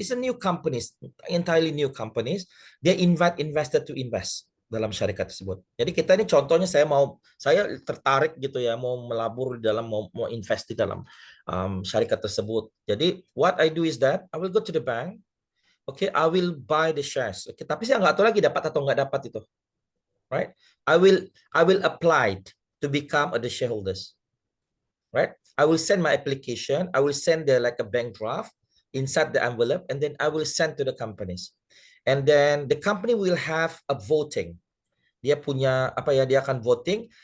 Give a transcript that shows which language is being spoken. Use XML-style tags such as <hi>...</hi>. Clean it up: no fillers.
<en>It's a new companies, entirely new companies. They invite investor to invest</en> <id>dalam syarikat tersebut. Jadi kita ini contohnya saya tertarik gitu ya, mau melabur di dalam mau invest di dalam syarikat tersebut.</id> <en>Jadi what I do is that I will go to the bank, okay, I will buy the shares.</en> <id>Okay, tapi saya nggak tahu lagi dapat atau nggak dapat itu, right?</id> <en>I will apply to become the shareholders. Right? I will send my application. I will send like a bank draft inside the envelope, and then I will send to the companies. And then the company will have a voting.</en> <id>Dia punya dia akan voting.</id>